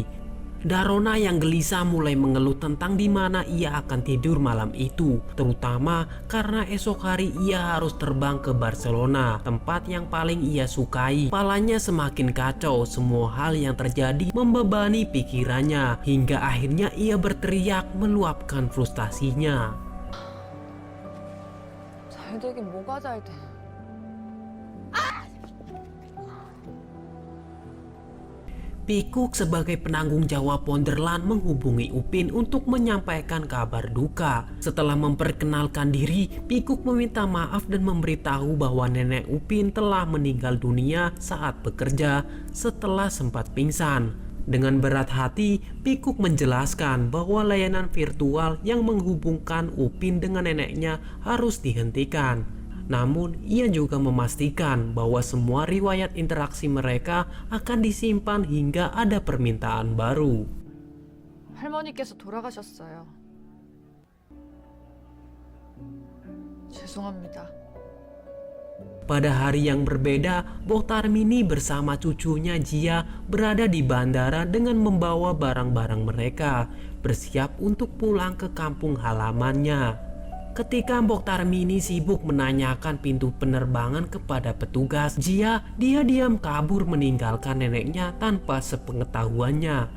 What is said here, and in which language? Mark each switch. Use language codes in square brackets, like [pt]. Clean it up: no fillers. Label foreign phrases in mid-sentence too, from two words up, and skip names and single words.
[id] Darona yang gelisah mulai mengeluh tentang di mana ia akan tidur malam itu, terutama karena esok hari ia harus terbang ke Barcelona, tempat yang paling ia sukai. Kepalanya semakin kacau, semua hal yang terjadi membebani pikirannya, hingga akhirnya ia berteriak meluapkan frustasinya. [ko] 잘 되긴 뭐가 잘 돼. [id] Pikuk sebagai penanggung jawab Wonderland menghubungi Upin untuk menyampaikan kabar duka. Setelah memperkenalkan diri, Pikuk meminta maaf dan memberitahu bahwa nenek Upin telah meninggal dunia saat bekerja setelah sempat pingsan. Dengan berat hati, Pikuk menjelaskan bahwa layanan virtual yang menghubungkan Upin dengan neneknya harus dihentikan. Namun, ia juga memastikan bahwa semua riwayat interaksi mereka akan disimpan hingga ada permintaan baru. [ko] 할머니께서 돌아가셨어요. 죄송합니다. [id] Pada hari yang berbeda, Bok Tarmini bersama cucunya Jia berada di bandara dengan membawa barang-barang mereka, bersiap untuk pulang ke kampung halamannya. Ketika Bok Tarmini sibuk menanyakan pintu penerbangan kepada petugas, dia diam kabur meninggalkan neneknya tanpa sepengetahuannya.